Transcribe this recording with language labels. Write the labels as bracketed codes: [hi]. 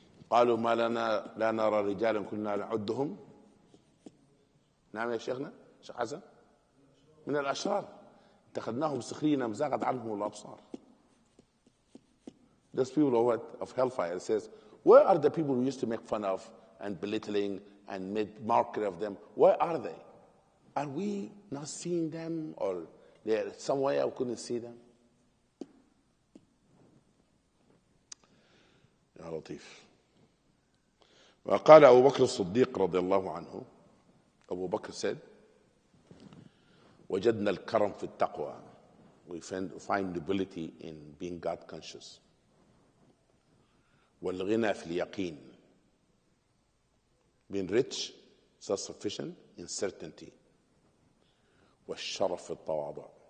[ar] قالوا ما لنا لا نرى رجالا كنا نعدهم نعم يا شيخنا شيخ حسن من الأشرار اتخذناهم سخرين زاغت عنهم الأبصار. [en] Those people of hellfire says, where are the people who used to make fun of and belittling and make mockery of them? Where are they? Are we not seeing them, or they're somewhere we couldn't see them? [ar] يا لطيف. وقال أبو بكر الصديق رضي الله عنه, [en] Abu Bakr said, [ar] وجدنا الكرم في التقوى. [en] We find nobility in being God conscious. [ar] والغنى في اليقين. [en] Being rich, self-sufficient in certainty. [ar] والشرف في التواضع.